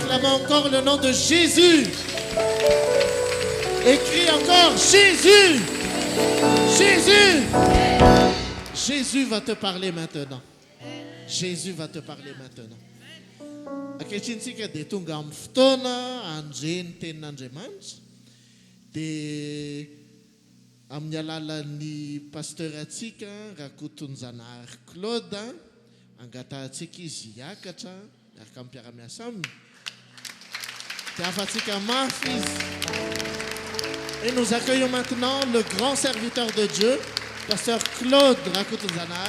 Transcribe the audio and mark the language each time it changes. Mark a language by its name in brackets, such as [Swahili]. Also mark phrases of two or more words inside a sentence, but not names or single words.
[French] encore le nom de Jésus. Écris encore Jésus. Jésus. Jésus va te parler maintenant. Jésus va te parler maintenant. [Malagasy] Ankehitritsika dia tonga amin'ny fotoana andreny tenin'Andriamanitra dia amin'ny alalan'ny pasteur atsika Rakotonjanahary Claude angatahantsika izy hiakatra miaraka amin'ny mpiara-miasa aminy. Dia afatsika mafy izy. [French] Et nous accueillons maintenant le grand serviteur de Dieu, pasteur Claude Rakotonjanahary.